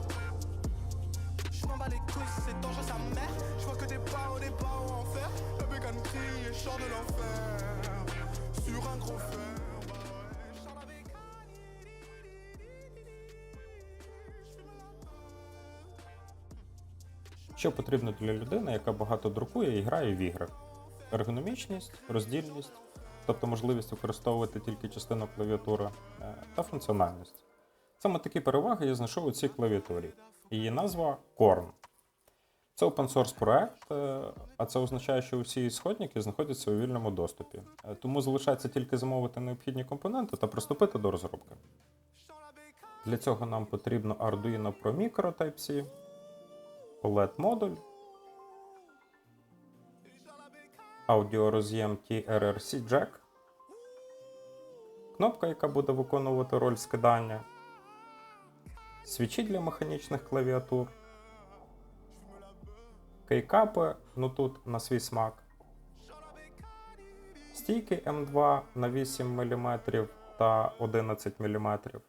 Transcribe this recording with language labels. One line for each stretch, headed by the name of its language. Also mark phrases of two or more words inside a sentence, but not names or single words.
French: Je m'en bats les couilles, c'est dangereux sa mère. Je vois que des barreaux en fer. La bécane crie et je sors de l'enfer. Sur un gros fer, bah ouais, je sors la bécane, j'fume la peur.
Ukrainian: Що потрібно для людини, яка багато друкує і грає в ігри? Ергономічність, роздільність, тобто можливість використовувати тільки частину клавіатури, та функціональність. Саме такі переваги я знайшов у цій клавіатурі. Її назва Korn. Це open-source проект, а це означає, що усі сходники знаходяться у вільному доступі. Тому залишається тільки замовити необхідні компоненти та приступити до розробки. Для цього нам потрібно Arduino Pro Micro Type-C, OLED-модуль, аудіороз'єм TRRC Jack, кнопка, яка буде виконувати роль скидання, свічі для механічних клавіатур, кейкапи, ну тут на свій смак, стійки М2 на 8 мм та 11 мм,